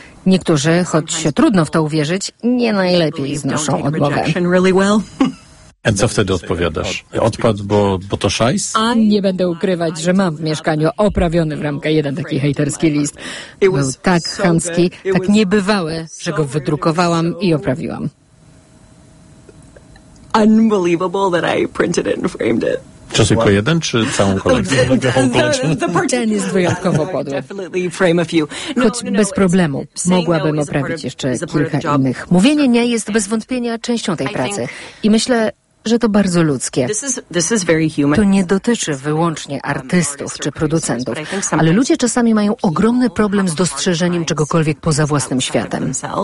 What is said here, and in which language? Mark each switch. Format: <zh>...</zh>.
<pl>Niektórzy, choć się trudno w to uwierzyć, nie najlepiej znoszą odmowę. A co wtedy odpowiadasz? Odpad, bo to szajs? Nie będę ukrywać, że mam w mieszkaniu oprawiony w ramkę jeden taki hejterski list. Był tak chamski, tak niebywały, że go wydrukowałam i oprawiłam.</pl> <en>Unbelievable that I printed it and framed it.</en> <pl>Czy tylko jeden, czy całą kolekcję? Ten jest wyjątkowo podły. Choć bez problemu, mogłabym oprawić jeszcze kilka innych. Mówienie nie jest bez wątpienia częścią tej pracy. I myślę, że to bardzo ludzkie. To nie dotyczy wyłącznie artystów czy producentów, ale ludzie czasami mają ogromny problem z dostrzeżeniem czegokolwiek poza własnym światem.</pl>